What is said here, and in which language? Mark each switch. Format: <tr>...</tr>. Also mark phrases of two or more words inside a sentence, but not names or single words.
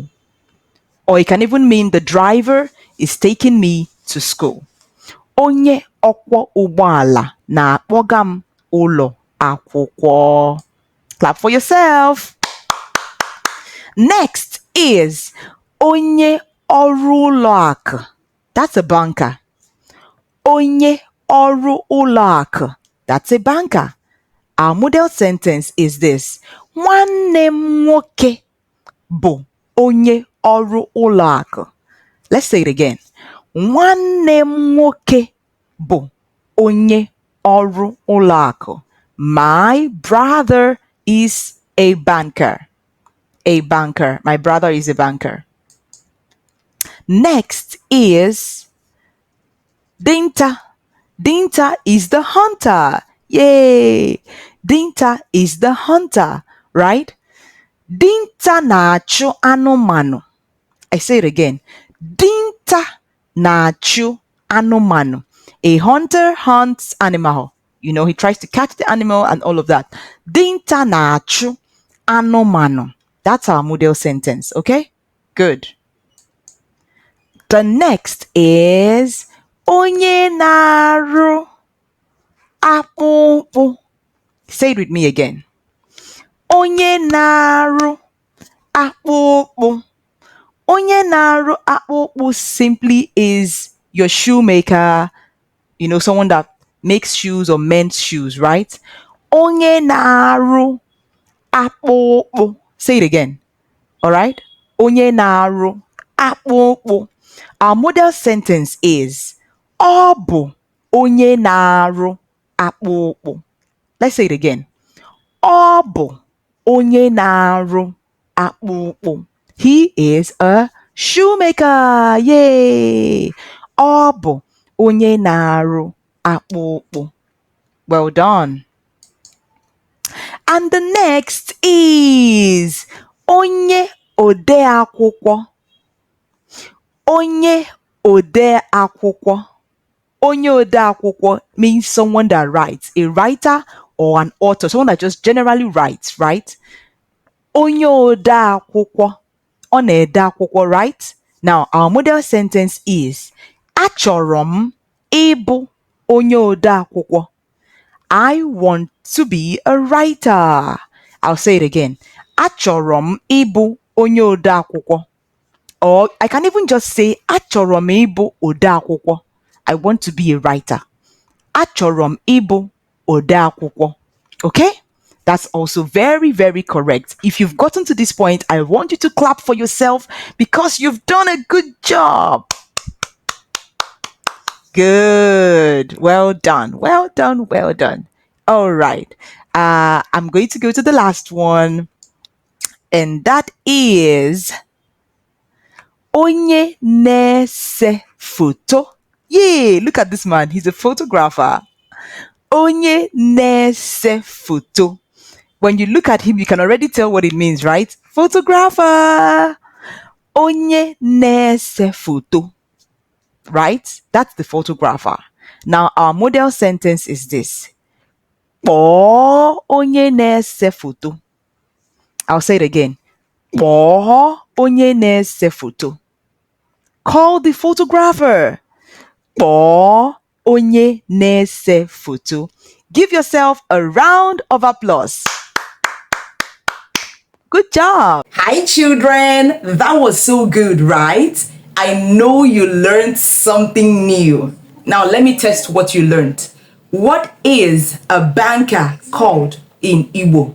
<en>Or it can even mean the driver is taking me to school.</en> <ig>Onye ọkwọ ụgbọala na-akpọga m ụlọ akwụkwọ.</ig> <en>Clap for yourself. Next is</en> <ig>onye ọrụ ụlọ akụ.</ig> <en>That's a banker.</en> <ig>Onye ọrụ ụlọ akụ.</ig> <en>That's a banker. Our model sentence is this.</en> <ig>Nwanne m nwoke bụ onye ọrụ ụlọ akụ.</ig> <en>Let's say it again.</en> <ig>Nwanne m nwoke bụ onye ọrụ ụlọ akụ.</ig> <en>My brother is a banker. A banker. My brother is a banker. Next is Dinta. Dinta is the hunter. Yay! Dinta is the hunter, right?</en> <ig>Dinta na-achụ anụmanụ.</ig> <en>I say it again.</en> <ig>Dinta na-achụ anụmanụ.</ig> <en>A hunter hunts animal. You know, he tries to catch the animal and all of that.</en> <ig>Dinta na-achụ anụmanụ.</ig> <en>That's our model sentence, okay? Good. The next is</en> <ig>onye na-arụ akpụkpụ.</ig> <en>Say it with me again.</en> <ig>Onye na-arụ akpụkpụ. Onye na-arụ akpụkpụ</ig> <en>simply is your shoemaker, you know, someone that makes shoes or mends shoes, right?</en> <ig>Onye na-arụ akpụkpụ.</ig> <en>Say it again. All right?</en> <ig>Onye na-arụ akpụkpụ.</ig> <en>Our model sentence is</en> <ig>ọ bụ onye na-arụ akpụkpụ.</ig> <en>Let's say it again.</en> <ig>Ọ bụ onye na-arụ akpụkpụ.</ig> <en>He is a shoemaker. Yay!</en> <ig>Ọ bụ onye na-arụ akpụkpụ.</ig> <en>Well done. And the next is</en> <ig>onye ode akwụkwọ. Onye ode akwụkwọ. Onye ode akwụkwọ</ig> <en>means someone that writes, a writer or an author, someone that just generally writes, right?</en> <ig>Onye ode akwụkwọ. Ọ na-ede akwụkwọ,</ig> <en>right? Now, our model sentence is</en> <ig>achọrọ m ịbụ onye ode akwụkwọ.</ig> <en>I want to be a writer. I'll say it again.</en> <ig>Achọrọ m ịbụ onye ode akwụkwọ.</ig> <en>Or I can even just say</en> <ig>achọrọ m ịbụ ode akwụkwọ.</ig> <en>I want to be a writer.</en> <ig>Achọrọ m ịbụ ode akwụkwọ.</ig> <en>Okay? That's also very, very correct. If you've gotten to this point, I want you to clap for yourself because you've done a good job. Good. Well done. Well done. Well done. All right. I'm going to go to the last one. And that is</en> <ig>onye na-ese foto.</ig> <en>Yay! Look at this man. He's a photographer.</en> <ig>Onye na-ese foto.</ig> <en>When you look at him, you can already tell what it means, right? Photographer.</en> <ig>Onye na-ese foto.</ig> <en>Right? That's the photographer. Now, our model sentence is this.</en> <ig>Kpọọ onye na-ese foto.</ig> <en>I'll say it again.</en> <ig>Kpọọ onye na-ese foto.</ig> <en>Call the photographer.</en> <ig>Kpọọ onye na-ese foto.</ig> <en>Give yourself a round of applause. Good job. Hi, children. That was so good, right? I know you learned something new. Now, let me test what you learned. What is a banker called in Igbo?</en>